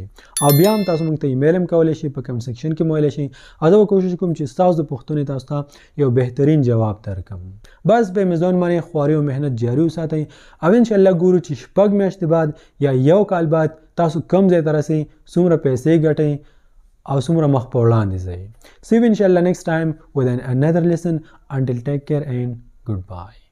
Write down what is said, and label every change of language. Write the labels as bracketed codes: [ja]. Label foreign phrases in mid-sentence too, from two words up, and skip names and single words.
[ps] او بیا هم تاسو مونږ ته ایمیل هم کولی شئ، په کمنټ سیکشن کې مو ویلی شئ او زه به کوشش کوم چې ستاسو د پوښتنې تاسو ته یو بهترین جواب درکړم. بس په امیزون باندې خواري او محنت جاري وساتئ او انشاءالله ګورو چې 6 میاشتې بعد یا 1 کال بعد تاسو کم ځای ته رسئ، څومره پیسې ګټئ او څومره مخ په وړاندې ځئ. [en] See you inshallah next time with another lesson. Until take care and goodbye.